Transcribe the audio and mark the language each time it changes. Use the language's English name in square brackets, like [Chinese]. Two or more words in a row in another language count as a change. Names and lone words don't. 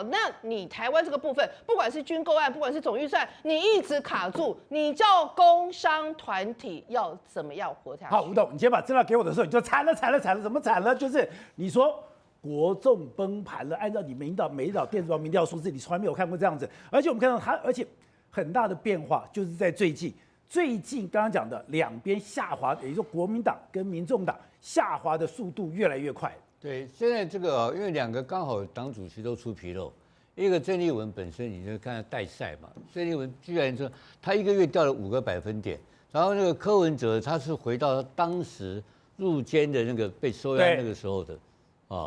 [Chinese] 那你台灣這個部分，不管是軍購案，不管是总預算，你一直卡住，你叫工商團體要怎麼樣活下去？好，吳董，你今天把資料給我的時候，你就慘了，怎麼慘了？就是你說國眾崩盤了，按照你每一島電子報民調數字，你從來沒有看過這樣子。而且我們看到它，而且很大的變化，就是在最近剛剛講的兩邊下滑，也就是說國民黨跟民眾党下滑的速度越来越快。对，现在这个因为两个刚好党主席都出紕漏，一个郑麗文本身你就看他帶賽嘛，鄭麗文居然說他1個月掉了5個百分點，然後那個柯文哲他是回到他當時入監的那個被收押那個時候的，啊